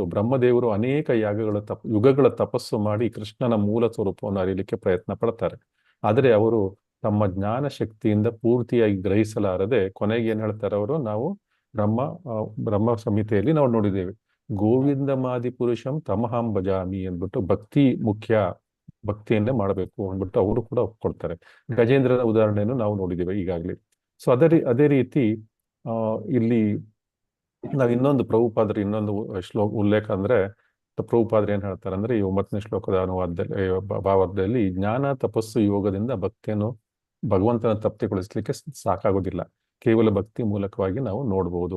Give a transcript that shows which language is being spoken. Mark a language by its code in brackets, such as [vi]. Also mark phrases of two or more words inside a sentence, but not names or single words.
[kn] ಬ್ರಹ್ಮದೇವರು ಅನೇಕ ಯುಗಗಳ ತಪಸ್ಸು ಮಾಡಿ ಕೃಷ್ಣನ ಮೂಲ ಸ್ವರೂಪವನ್ನು ಅರಿಯಲಿಕ್ಕೆ ಪ್ರಯತ್ನ ಪಡ್ತಾರೆ. ಆದರೆ ಅವರು ತಮ್ಮ ಜ್ಞಾನ ಶಕ್ತಿಯಿಂದ ಪೂರ್ತಿಯಾಗಿ ಗ್ರಹಿಸಲಾರದೆ ಕೊನೆಗೆ ಏನ್ ಹೇಳ್ತಾರೆ ಅವರು, ನಾವು ಬ್ರಹ್ಮ ಸಂಹಿತೆಯಲ್ಲಿ ನಾವು ನೋಡಿದ್ದೇವೆ, [sa] ಗೋವಿಂದ ಮಾದಿ ಪುರುಷಂ ತಮಹಂ ಭಜಾಮಿ [kn] ಅಂದ್ಬಿಟ್ಟು ಭಕ್ತಿ ಮುಖ್ಯ, ಭಕ್ತಿಯನ್ನೇ ಮಾಡಬೇಕು ಅಂದ್ಬಿಟ್ಟು ಅವರು ಕೂಡ ಒಪ್ಕೊಳ್ತಾರೆ. ಗಜೇಂದ್ರನ ಉದಾಹರಣೆಯನ್ನು ನಾವು ನೋಡಿದ್ದೇವೆ ಈಗಾಗಲೇ. ಸೊ ಅದೇ ರೀತಿ ಇಲ್ಲಿ ನಾವು ಇನ್ನೊಂದು ಪ್ರಭುಪಾದರ ಇನ್ನೊಂದು ಉಲ್ಲೇಖ ಅಂದ್ರೆ, ಪ್ರಭುಪಾದರು ಏನ್ ಹೇಳ್ತಾರೆ ಅಂದ್ರೆ ಈ 9ನೇ ಶ್ಲೋಕದ ಭಾವಾರ್ಧದಲ್ಲಿ ಜ್ಞಾನ ತಪಸ್ಸು ಯೋಗದಿಂದ ಭಕ್ತಿಯನ್ನು ಭಗವಂತನ ತೃಪ್ತಿಗೊಳಿಸ್ಲಿಕ್ಕೆ ಸಾಕಾಗೋದಿಲ್ಲ, ಕೇವಲ ಭಕ್ತಿ ಮೂಲಕವಾಗಿ ನಾವು ನೋಡ್ಬೋದು.